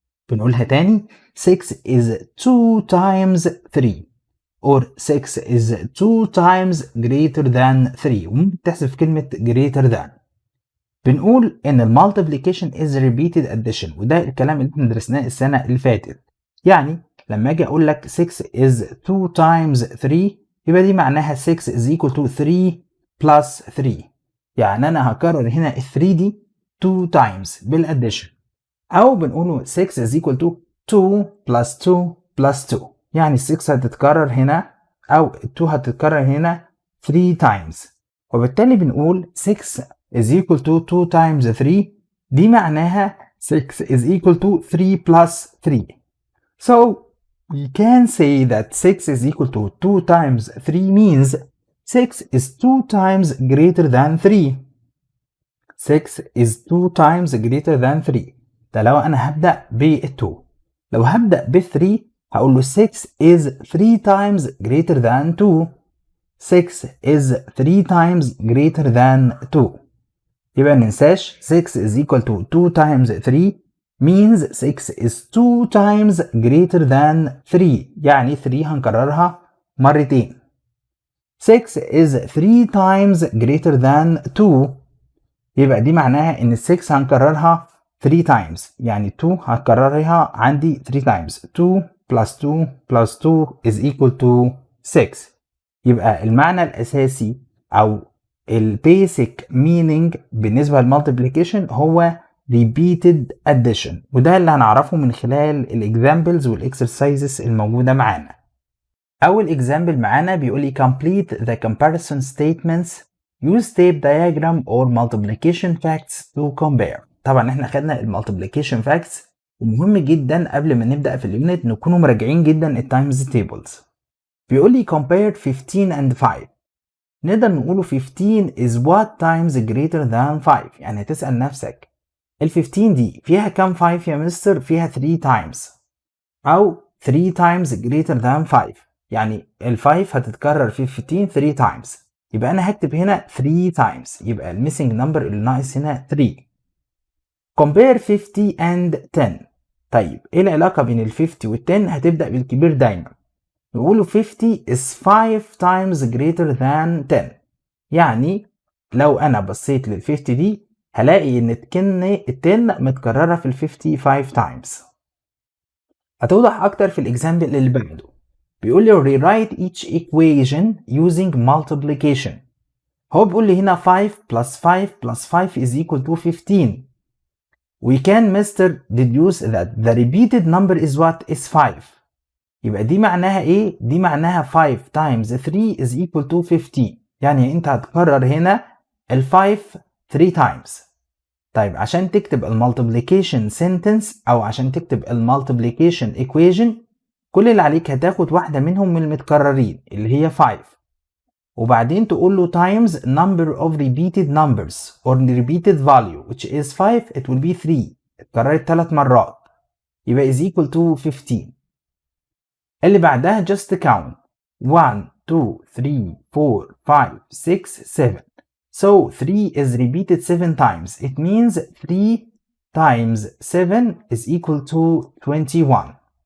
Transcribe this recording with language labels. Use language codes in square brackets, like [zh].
[ar] بنقولها تاني [en] 6 is 2 times 3 or 6 is 2 times greater than 3. [ar] وممكن تحذف كلمة greater than. بنقول إن [en] multiplication is repeated addition، [ar] وده الكلام اللي احنا درسناه السنة اللي فاتت. يعني لما أجي أقول لك [en] 6 is 2 times 3 [ar] يبقى دي معناها [en] 6 is equal to 3 plus 3. [ar] يعني أنا هكرر هنا ال 3 دي 2 times بالaddition، أو بنقوله [en] 6 is equal to 2 plus 2 [ar] plus 2. يعني 6 هتتكرر هنا أو 2 هتتكرر هنا 3 times، وبالتالي بنقول [en] 6 is equal to 2 times 3. [ar] دي معناها [en] 6 is equal to 3 plus 3. So we can say that 6 is equal to 2 times 3 means 6 is 2 times greater than 3. 6 is 2 times greater than 3. [ar] ده لو أنا هبدأ ب 2. لو هبدأ ب 3 هقول له [en] 6 is 3 times greater than 2. 6 is 3 times greater than 2. [ar] يبقى مننساش [en] 6 is equal to 2 times 3 means 6 is 2 times greater than 3. [ar] يعني 3 هنكررها مرتين. [en] 6 is 3 times greater than 2. [ar] يبقى دي معناها ان 6 هنكررها 3 times، يعني 2 هكررها عندي 3 times. [en] 2 plus 2 plus 2 is equal to 6. [ar] يبقى المعنى الأساسي أو البيسك meaning بالنسبة للمالتيبليكيشن هو repeated addition، وده اللي هنعرفه من خلال الاكزامبلز والاكسرسايزز الموجودة معانا. أول اكزامبل معانا بيقول لي [en] complete the comparison statements, use tape diagram or multiplication facts to compare. [ar] طبعا احنا خدنا المالتيبليكيشن facts، ومهم جدا قبل ما نبدأ في اليونت نكونوا مراجعين جدا التايمز تيبلز. بيقول لي [en] compare 15 and 5. [ar] نقدر نقوله [en] 15 is what times greater than 5. [ar] يعني تسأل نفسك ال 15 دي فيها كام 5 يا مستر؟ فيها 3 times، أو 3 times greater than 5. يعني ال 5 هتتكرر في 15 3 times، يبقى أنا هكتب هنا 3 times، يبقى الميسنج نمبر اللي ناقص هنا 3. [en] compare 50 and 10. [ar] طيب إيه العلاقة بين ال 50 وال 10؟ هتبدأ بالكبير دايما. [en] نقوله 50 is 5 times greater than 10. [ar] يعني لو أنا بصيت لل 50 دي هلاقي إن ال 10 متكررة في ال 55 times. هتوضح أكتر في الإكزامبل اللي بعده. بيقول لي [en] rewrite each equation using multiplication. [ar] هو بيقول لي هنا [en] 5 plus 5 plus 5 is equal to 15. We can deduce that the repeated number is what? Is 5. [ar] يبقى دي معناها ايه؟ دي معناها [en] 5 times 3 is equal to 15. [ar] يعني انت هتكرر هنا ال 5 3 times. طيب عشان تكتب المالتيبليكيشن sentence او عشان تكتب المالتيبليكيشن equation، كل اللي عليك هتاخد واحدة منهم من المتكررين اللي هي 5، وبعدين تقول له [en] times number of repeated numbers or repeated value which is 5. it will be 3. [ar] اتكررت 3 مرات يبقى is equal to 15. اللي بعدها [en] just count 1 2 3 4 5 6 7. So 3 is repeated 7 times. It means 3 times 7 is equal to 21.